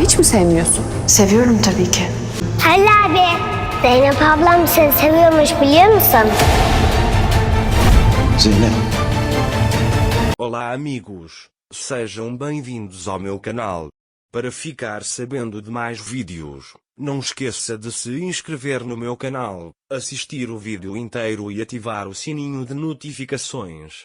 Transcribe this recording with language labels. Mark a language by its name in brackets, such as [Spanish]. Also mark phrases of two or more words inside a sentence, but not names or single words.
[Turkish] hiç mi sevmiyorsun? Seviyorum tabii ki. Halil abi, Zeynep ablam seni seviyormuş biliyor musun? Zeynep. [Portuguese] Olá amigos, sejam bem-vindos ao meu canal. Para ficar sabendo de mais vídeos, não esqueça de se inscrever no meu canal, assistir o vídeo inteiro e ativar o sininho de notificações.